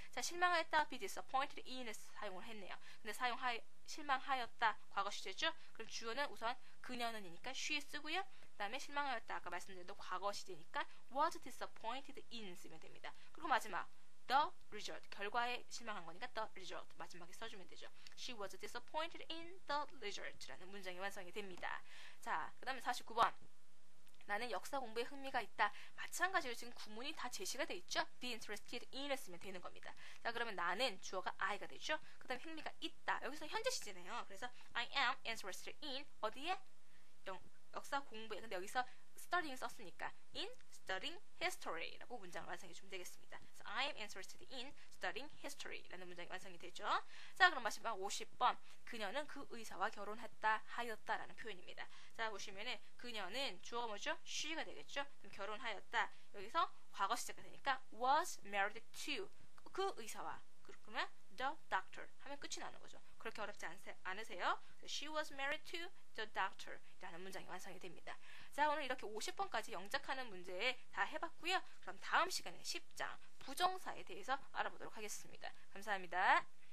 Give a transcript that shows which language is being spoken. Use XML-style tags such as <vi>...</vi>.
<ko>자, 실망하였다,</ko> <en>be disappointed in</en> <ko>을 사용을 했네요. 근데 실망하였다, 과거 시제죠? 그럼 주어는 우선 그녀는이니까 she 쓰고요. 그 다음에 실망하였다, 아까 말씀드린 대로 과거 시제니까</ko> <en>was disappointed in</en> <ko>쓰면 됩니다. 그리고 마지막 the result, 결과에 실망한 거니까 the result 마지막에 써주면 되죠.</ko> <en>She was disappointed in the result</en> <ko>라는 문장이 완성이 됩니다. 자, 그 다음에 49번 나는 역사 공부에 흥미가 있다. 마찬가지로 지금 구문이 다 제시가 돼 있죠.</ko> <en>be interested in</en> <ko>을 쓰면 되는 겁니다. 자, 그러면 나는 주어가 I가 되죠. 그 다음에 흥미가 있다. 여기서 현재 시제네요.</ko> <en>그래서 I am interested in</en> <ko>어디에? 역사 공부에. 근데 여기서 studying 썼으니까</ko> <en>in studying history</en> <ko>라고 문장을 완성해 주면 되겠습니다.</ko> <en>그래서 I am interested in studying history</en> <ko>라는 문장이 완성이 되죠. 자, 그럼 마지막 50번 그녀는 그 의사와 결혼했다 하였다라는 표현입니다. 자, 보시면은 그녀는 주어가 뭐죠? she가 되겠죠. 그럼 결혼하였다. 여기서 과거 시제가 되니까</ko> <en>was married to</en> <ko>그 의사와 그러면 the doctor 하면 끝이 나는 거죠. 그렇게 어렵지 않으세요?</ko> <en>She was married to the doctor</en> <ko>라는 문장이 완성이 됩니다. 자, 오늘 이렇게 50번까지 영작하는 문제 다 해봤고요. 그럼 다음 시간에 10장 부정사에 대해서 알아보도록 하겠습니다. 감사합니다.</ko>